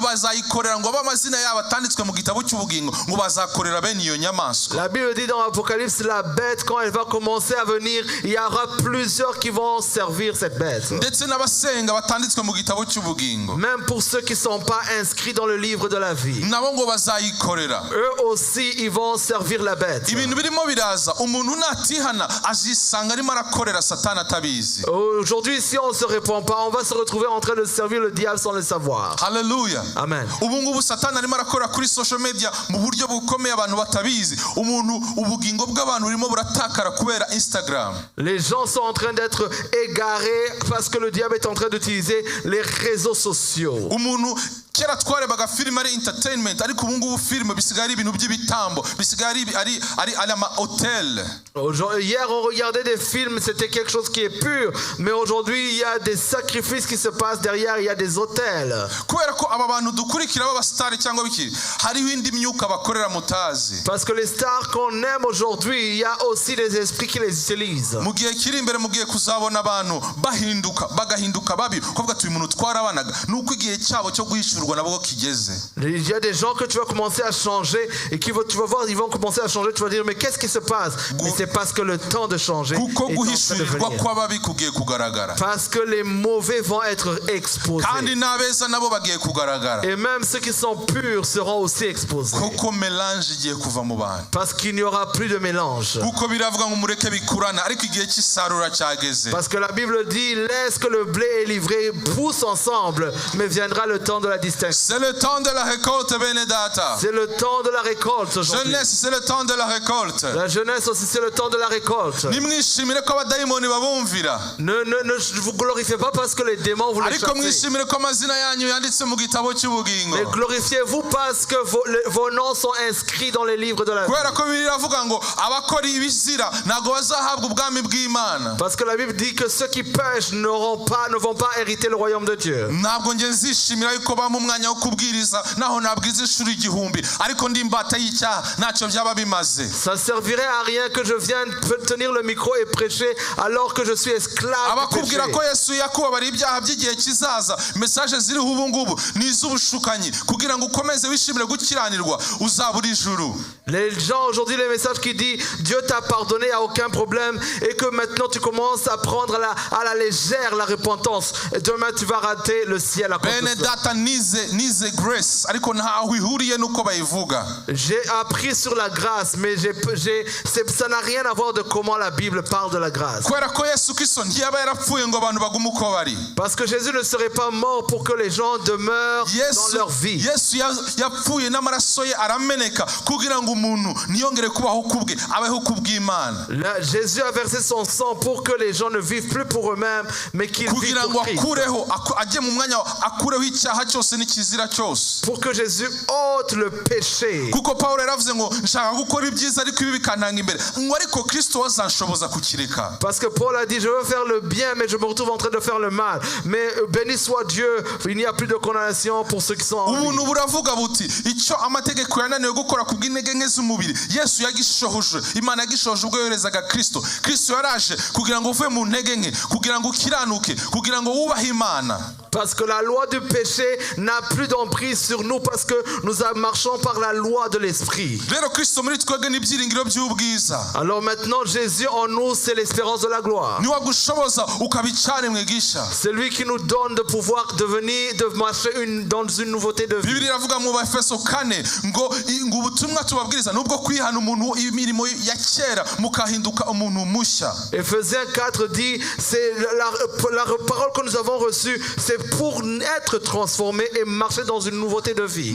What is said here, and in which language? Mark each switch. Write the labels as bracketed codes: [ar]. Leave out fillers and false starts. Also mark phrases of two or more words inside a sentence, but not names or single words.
[fr] La Bible dit dans Apocalypse la bête, quand elle va commencer à venir, il y aura plusieurs qui vont servir cette bête. [rw] ndetse n'abasenga batanditswe mu gitabo cy'ubugingo [fr] Même pour ceux qui ne sont pas inscrits dans le livre de la vie. [rw] nabo ngo bazayikorera. [fr] Eux aussi, ils vont servir la bête. [rw] ibintu birimo biraza umuntu natihana azisanga arimo arakorera satani atabizi. [fr] Aujourd'hui, si on ne se répand pas, on va se retrouver en train de servir le diable sans le savoir. [rw] Haleluya. Amen. ubu ngubu satani arimo arakora kuri [en] social media [rw] mu buryo bukomeye abantu batabizi. Ubugingo bw'abantu burimo buratakara kubera Instagram. [fr] Les gens sont en train d'être égarés parce que le diable est en train d'utiliser les réseaux sociaux. [rw] umuntu kera twarebaga filime ari entertainment ariko ubu ngubu filime bisigaye ari ibintu by'ibitambo bisigaye ari ama hotel. [fr] Hier, on regardait des films, c'était quelque chose qui est pur. Mais aujourd'hui, il y a des sacrifices qui se passent derrière, il y a des hôtels. [rw] kubera ko aba bantu dukurikira b'abasitari cyangwa biki hariho indi myuka bakorera mutazi. [fr] Parce que les stars qu'on aime aujourd'hui, il y a aussi des esprits qui les utilisent. [rw] mu gihe kiri imbere mugiye kuzabona abantu bagahinduka babi kuvuga ati uyu muntu twarabanaga nuko igihe cyabo cyo guhishurwa nabwo kigeze. [fr] Il y a des gens que tu vas commencer à changer et tu vas voir, ils vont commencer à changer. Tu vas dire, mais qu'est-ce qui se passe? Mais c'est parce que le temps de changer est en [rw] kuko [fr] train de [rw] guhishurirwa [fr] venir. [rw] kw'ababi kugiye kugaragara [fr] Parce que les mauvais vont être exposés. [rw] kandi n'abeza nabo bagiye kugaragara [fr] Et même ceux qui sont purs seront aussi exposés. [rw] kuko melange igiye kuva mu bantu. [fr] Parce qu'il n'y aura plus de mélange. [rw] kuko biravuga ngo mureke bikurana ariko igihe cy'isarura cyageze. [fr] Parce que la Bible dit, laisse que le blé et l'ivraie poussent ensemble, mais viendra le temps de la distinction. C'est le temps de la récolte, Benedata. C'est le temps de la récolte aujourd'hui. Jeunesse, c'est le temps de la récolte. La jeunesse aussi, c'est le temps de la récolte. [rw] nimwishimire ko abadayimoni babumvira [fr] Ne vous glorifiez pas parce que les démons vous les [rw] ariko [fr] chassez. [rw] mwishimire ko amazina yanyu yanditse mu gitabo cy'ubugingo. [fr] Mais glorifiez-vous parce que vos noms sont inscrits dans les livres de la vie. [rw] kubera ko Bibiliya iravuga ngo abakora ibizira ntabwo bazahabwa ubwami bw'Imana. [fr] Parce que la Bible dit que ceux qui pêchent ne vont pas hériter le royaume de Dieu. [rw] ntabwo nge nzishimira yuko bampa umwanya wo kubwiriza naho nabwiza ishuri 1000 ariko ndi imbata y'icyaha ntacyo byaba bimaze. [fr] Ça ne servirait à rien que je vienne tenir le micro et prêcher alors que je suis esclave du [rw] abakubwira [fr] péché. [rw] ko Yesu yakubabara ibyaha by'igihe kizaza message ziriho ubu ngubu ni iz'ubushukanyi kugira ngo ukomeze wishimire gukiranirwa uzabura ijuru. [fr] Les gens aujourd'hui, les messages qui disent Dieu t'a pardonné, il n'y a aucun problème, et que maintenant tu commences à prendre à la légère la repentance. Et demain tu vas rater le ciel à cause de ça. [rw] Benedata nize grace ariko ntaho ihuriye nuko bayivuga. [fr] J'ai appris sur la grâce, mais ça n'a rien à voir de comment la Bible parle de la grâce. [rw] kubera ko Yesu Kristo ntiyaba yarapfuye ngo abantu bagume uko bari. [fr] Parce que Jésus ne serait pas mort pour que les gens demeurent dans leur vie. [rw] Yesu yapfuye n'amaraso ye arameneka kugira ngo umuntu niyongere kubaho kubwe abeho kubw'Imana. [fr] Jésus a versé son sang pour que les gens ne vivent plus pour eux-mêmes, mais qu'ils vivent [rw] kugira ngo [fr] pour Christ. [rw] akureho ajye mu mwanya akureho icyaha cyose n'ikizira cyose. [fr] Pour que Jésus ôte le péché. [rw] kuko Pawulo yaravuze ngo nshaka gukora ibyiza ariko ibi bikantanga imbere ngo ariko Kristo azanshoboza kukireka. [fr] Parce que Paul a dit, je veux faire le bien, mais je me retrouve en train de faire le mal. Mais béni soit Dieu, il n'y a plus de condamnation pour ceux qui sont en lui. [rw] ubuntu buravuga buti icyo amategeko yananiwe gukora ku bw'intege nke z'umubiri Yesu yagishohoje. Imana yagishohoje ubwo yoherezaga Kristo. Kristo yaraje kugira ngo uve mu ntege nke kugira ngo ukiranuke kugira ngo wubahe Imana. [fr] Parce que la loi du péché n'a plus d'emprise sur nous parce que nous marchons par la loi de l'esprit. [rw] rero Kristo muri twebwe n'ibyiringiro by'ubwiza. [fr] Alors maintenant Jésus en nous, c'est l'espérance de la gloire. [rw] niwe agushoboza ukaba icyaremwe gisha. [fr] C'est lui qui nous donne de pouvoir de marcher dans une nouveauté de vie. [rw] Bibiliya iravuga mu Befeso 4 ngo ubutumwa tubabwiriza nubwo kwihana umuntu imirimo ya kera mukahinduka umuntu mushya. [fr] Ephésiens 4 dit, c'est la parole que nous avons reçue, c'est pour être transformé et marcher dans une nouveauté de vie.